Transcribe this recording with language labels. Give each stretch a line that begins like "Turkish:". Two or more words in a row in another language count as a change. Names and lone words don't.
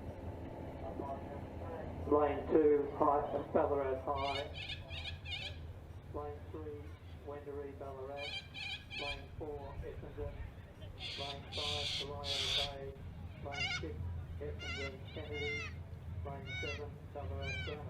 English: lane 2, Ballarat High, lane 3, Wendouree Ballarat, lane 4, Essendon, lane 5, Calliope Bay, lane 6, Essendon Kennedy, lane 7, Ballarat Grammar.